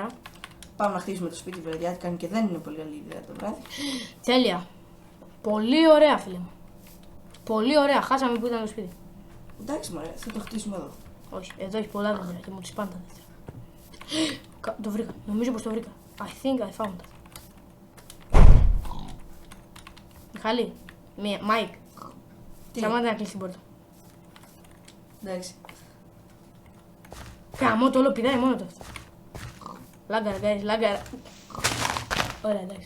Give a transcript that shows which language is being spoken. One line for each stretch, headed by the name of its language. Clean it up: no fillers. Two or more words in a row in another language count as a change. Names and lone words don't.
Greek: Πάμε να χτίσουμε το σπίτι βραδιάτικαν και δεν είναι πολύ καλή ιδέα το βράδυ. Τέλεια. Πολύ ωραία φίλε μου. Πολύ ωραία, χάσαμε που ήταν το σπίτι. Εντάξει, μωρέ, θα το χτίσουμε εδώ. Όχι, εδώ έχει πολλά δέντρα και μου τις πάνε τα δέντρα. Το βρήκα, νομίζω πως το βρήκα.
English: I think I found it.
Greek: Μιχάλη, Μάικ, σταμάτα να κλείσει την πόρτα. Εντάξει. Καμώ το όλο πηδάει μόνο το αυτό. Λάγκαρα, guys, λάγκαρα. Ωραία, εντάξει.